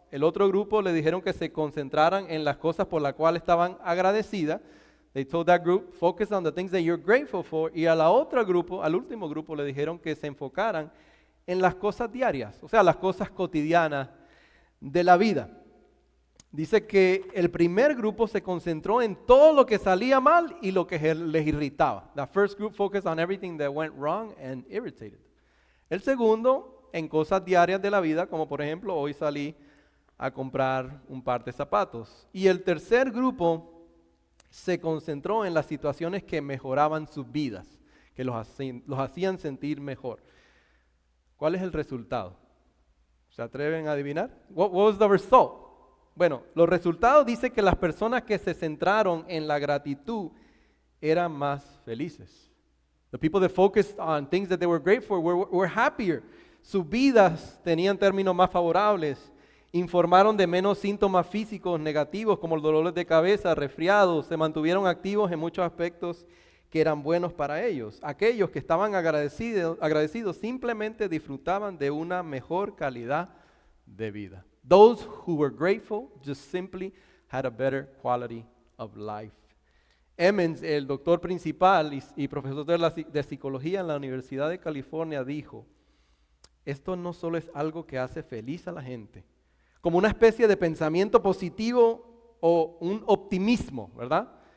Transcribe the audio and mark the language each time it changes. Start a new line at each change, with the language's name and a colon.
Spanish: El otro grupo le dijeron que se concentraran en las cosas por las cuales estaban agradecidas.
English: They told that group, focus on the things that you're grateful for.
Spanish: Y al último grupo le dijeron que se enfocaran en las cosas diarias, o sea, las cosas cotidianas de la vida. Dice que el primer grupo se concentró en todo lo que salía mal y lo que les irritaba.
English: The first group focused on everything that went wrong and irritated.
Spanish: El segundo, en cosas diarias de la vida, como por ejemplo, hoy salí a comprar un par de zapatos. Y el tercer grupo se concentró en las situaciones que mejoraban sus vidas, que los hacían sentir mejor. ¿Cuál es el resultado? ¿Se atreven a adivinar?
English: What was the result?
Spanish: Bueno, los resultados dicen que las personas que se centraron en la gratitud eran más felices.
English: The people that focused on things that they were grateful for were happier.
Spanish: Sus vidas tenían términos más favorables. Informaron de menos síntomas físicos negativos como el dolor de cabeza, resfriados. Se mantuvieron activos en muchos aspectos que eran buenos para ellos. Aquellos que estaban agradecidos simplemente disfrutaban de una mejor calidad de vida.
English: Those who were grateful just simply had a better quality of life.
Spanish: Emmons, el doctor principal y profesor de psicología en la Universidad de California, dijo, esto no solo es algo que hace feliz a la gente, como una especie de pensamiento positivo o un optimismo, ¿verdad?